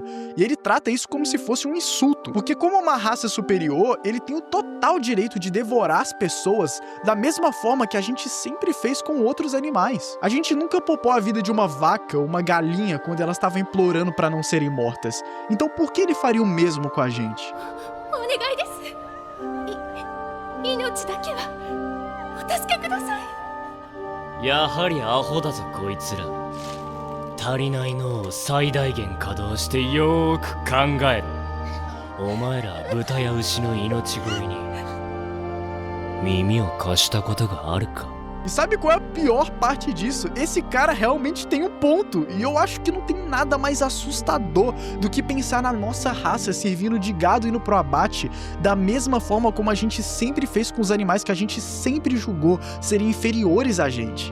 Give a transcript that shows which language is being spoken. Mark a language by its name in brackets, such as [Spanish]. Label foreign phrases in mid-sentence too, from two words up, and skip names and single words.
[Portuguese] E ele trata isso como se fosse um insulto, porque como uma raça superior, ele tem o total direito de devorar as pessoas da mesma forma que a gente sempre fez com outros animais. A gente nunca poupou a vida de uma vaca ou uma galinha quando elas estavam implorando para não serem mortas. Então por que ele faria o mesmo com a gente? [Japanese] お願いです。命だけはお助けください。やはりアホだぞこいつら。足りない脳を最大限稼働してよーく考えろ。お前ら豚や牛の命乞いに耳を貸したことがあるか。 [Portuguese] E sabe qual é a pior parte disso? Esse cara realmente tem um ponto, e eu acho que não tem nada mais assustador do que pensar na nossa raça servindo de gado indo pro abate, da mesma forma como a gente sempre fez com os animais que a gente sempre julgou serem inferiores a gente.